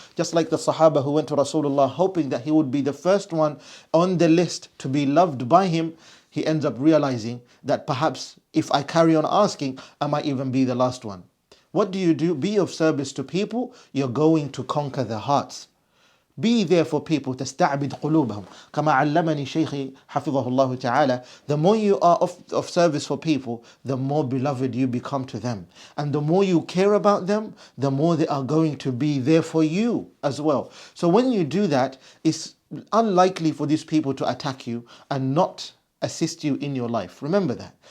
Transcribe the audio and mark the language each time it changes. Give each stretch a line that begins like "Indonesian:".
English: Just like the Sahaba who went to Rasulullah hoping that he would be the first one on the list to be loved by him, he ends up realizing that perhaps if I carry on asking, I might even be the last one. What do? Be of service to people, you're going to conquer their hearts. Be there for people.
Arabic: تستعبد قلوبهم كما علمني شيخي حفظه الله تعالى.
English: The more you are of service for people, the more beloved you become to them, and the more you care about them, the more they are going to be there for you as well. So when you do that, it's unlikely for these people to attack you and not assist you in your life. Remember that.